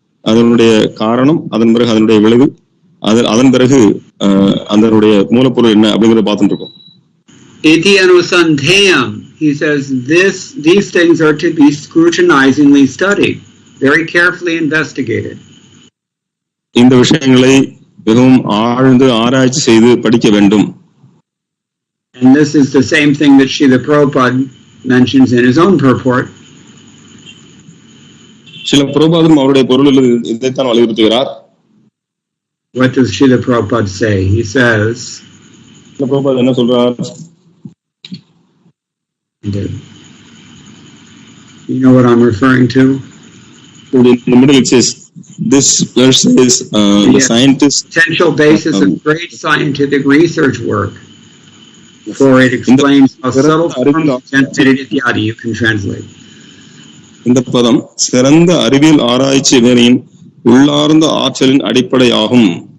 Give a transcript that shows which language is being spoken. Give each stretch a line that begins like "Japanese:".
Tamil: அதனுடைய காரணம், அதன் பிறகு அதனுடைய விளைவு, அதன் பிறகு அதனுடைய மூலப்பொருள் என்ன அப்படிங்கறத பார்த்துட்டு இருக்கோம்.
English: Iti anusandhayam, he says these things are to be scrutinizingly studied, very carefully investigated.
Tamil: இந்த விஷயங்களை மிகவும் ஆழ்ந்து ஆராய்ச்சி செய்து படிக்க வேண்டும்.
English: And this is the same thing that Srila Prabhupada mentions in his own purport.
Tamil: சில பிரபுபாதம் அவருடைய பொருளில் இதைத்தான் வலியுறுத்துகிறார்.
English: What does Srila Prabhupada say? He says,
Tamil: சில பிரபுபாதம் என்ன சொல்றார்?
English: You know what I'm referring to? In the middle it says, this verse is the scientist potential basis of great scientific research work, for it explains how subtle forms ityadi you can translate.
Tamil: இந்த பதம் சிறந்த அறிவியல் ஆராய்ச்சி வேலையின் உள்ளார்ந்த ஆற்றலின் அடிப்படையாகும்.